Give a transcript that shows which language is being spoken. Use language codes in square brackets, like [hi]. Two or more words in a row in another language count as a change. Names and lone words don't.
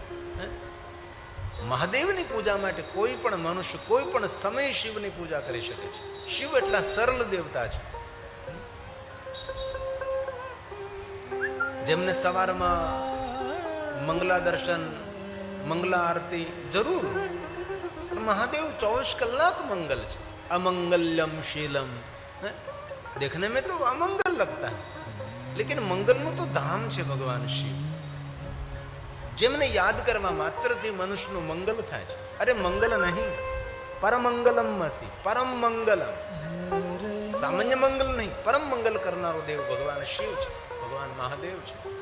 [gu] મહાદેવની પૂજા માટે કોઈ પણ મનુષ્ય કોઈ પણ સમય શિવની પૂજા કરી શકે છે. શિવ એટલા સરળ દેવતા છે. જેમને સવારમાં મંગલા દર્શન, મંગલા આરતી જરૂર, મહાદેવ 24 કલાક મંગલ છે. [sa] अमंगल्यम शीलम, [hi] देखने में तो अमंगल लगता है, लेकिन मंगलનું [gu] તો ધામ છે ભગવાન શિવ. જેમને યાદ કરવા માત્રથી મનુષ્યનું મંગલ થાય છે. અરે મંગલ નહીં, [sa] परमंगलम मसी, परम मंगलम. [gu] સામાન્ય મંગલ નહીં, પરમ મંગલ કરનારો દેવ ભગવાન શિવ છે, ભગવાન મહાદેવ છે.